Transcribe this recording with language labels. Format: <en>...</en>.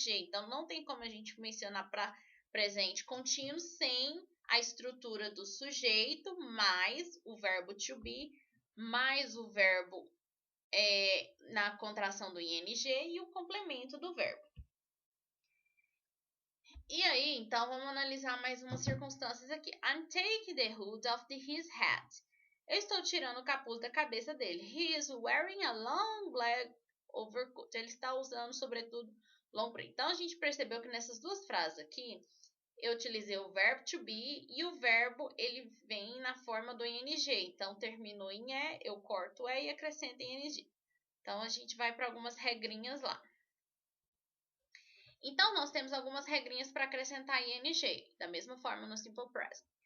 <pt>Então, não tem como a gente mencionar para presente contínuo sem a estrutura do sujeito mais o verbo to be mais o verbo na contração do ing e o complemento do verbo. E aí, então, vamos analisar mais umas circunstâncias aqui.</pt> <en>I'm taking the hood off his hat.</en> <pt>Eu estou tirando o capuz da cabeça dele.</pt> <en>He is wearing a long black overcoat.</en> <pt>Ele está usando, sobretudo, long preto. Então, a gente percebeu que nessas duas frases aqui, eu utilizei o verbo to be e o verbo, ele vem na forma do ing. Então, terminou em e, eu corto o e e acrescento em ing. Então, a gente vai para algumas regrinhas lá. Então, nós temos algumas regrinhas para acrescentar ing, da mesma forma no Simple Present.</pt>